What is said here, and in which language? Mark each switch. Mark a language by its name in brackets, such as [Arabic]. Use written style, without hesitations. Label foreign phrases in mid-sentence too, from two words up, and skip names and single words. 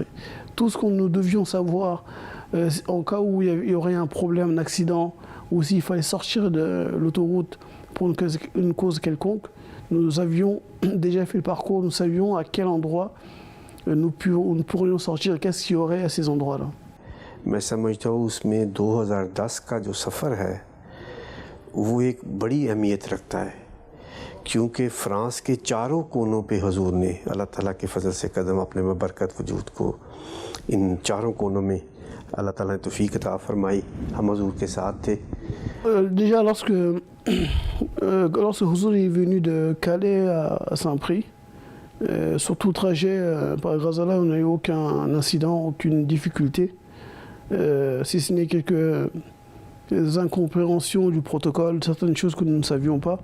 [French] Tout ce que nous devions savoir en cas où il y aurait un problème, un accident, ou s'il fallait sortir de l'autoroute pour une cause quelconque, nous avions déjà fait le parcours, nous savions à quel endroit nous pourrions sortir, qu'est-ce qu'il y aurait à ces endroits-là. [Urdu] میں سمجھتا ہوں اس میں 2010 کا جو سفر ہے وہ ایک بڑی اہمیت رکھتا ہے, کیونکہ فرانس کے چاروں کونوں پہ حضور نے اللہ تعالیٰ کے فضل سے قدم اپنے برکت وجود کو ان چاروں کونوں میں اللہ تعالیٰ نے توفیق عطا فرمائی. ہم حضور کے ساتھ تھے. [French] Déjà lorsque Huzur est venu de Calais à Saint-Prix, sur tout le trajet, par grâce à Allah, on n'a eu aucun incident, aucune difficulté, si ce n'est quelques incompréhensions du protocole, certaines choses que nous ne savions pas.